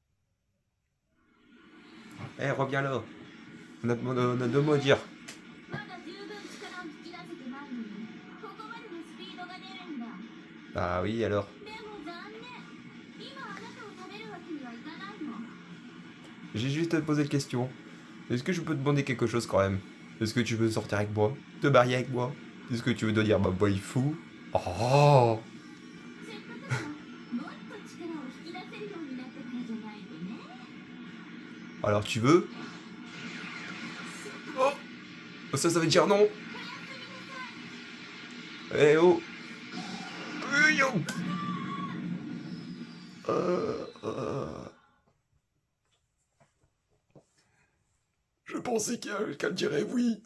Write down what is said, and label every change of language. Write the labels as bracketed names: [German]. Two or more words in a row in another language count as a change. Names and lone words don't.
[French] Eh, reviens là. On a 2 mots à dire. [Japanese] まだ十分力を引き出せてないのに、ここまでのスピードが出るんだ。 [French] Ah oui, alors. [Japanese] でも残念。今あなたを食べるわけにはいかないの。 [French] J'ai juste à te poser une question. Est-ce que je peux te demander quelque chose quand même? Est-ce que tu veux sortir avec moi? Te marier avec moi? Est-ce que tu veux devenir ma waifu? Oh! [Japanese] せっかくならもっと力を引き出せるようになってからじゃないとね。 [French] Alors tu veux? Oh! Ça veut dire non! Eh oh! Yo! Je pensais qu'elle dirait oui.